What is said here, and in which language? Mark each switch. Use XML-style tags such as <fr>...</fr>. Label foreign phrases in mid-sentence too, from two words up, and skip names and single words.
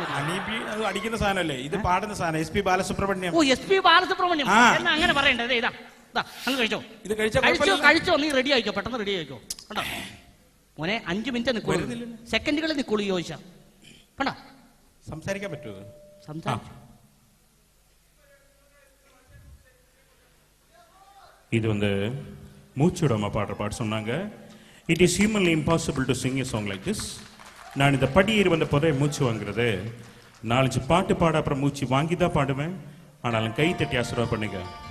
<ml>ഹണീബി അത് അടിക്കുന്ന സാധനമല്ലേ, ഇത് പാടുന്ന സാധനം. SP ബാലസുബ്രഹ്മണ്യം. ഓ, SP ബാലസുബ്രഹ്മണ്യം എന്നാ അങ്ങനെ പറയണ്ടത്. ഇതാ അങ്ങ് കഴിച്ചോ. ഇത് കഴിച്ചോ. നീ റെഡി ആയിക്കോ, പെട്ടെന്ന് റെഡി ആയിക്കോ. കണ്ടോ മോനെ, 5 മിനിറ്റ് നിൽക്കുള്ളൂ, സെക്കൻഡുകളിൽ നിൽക്കുള്ളൂ. ചോദിച്ചാ കണ്ടോ, സംസാരിക്കാൻ പറ്റുമോ? സംസാരിച്ചു.</ml> <ta>இது வந்து மூச்சுடாம பாடுற பாட்டு சொன்னாங்க.</ta> <en>It is humanly impossible to sing a song like this.</en> <ta>நான் இந்த படியேறி வந்த போதே மூச்சு வாங்குறது 4-5 பாட்டு பாட அப்புறம் மூச்சு வாங்கி தான் பாடுவேன். ஆனாலும் கை தட்டி ஆசீர்வாதம் பண்ணுங்க.</ta>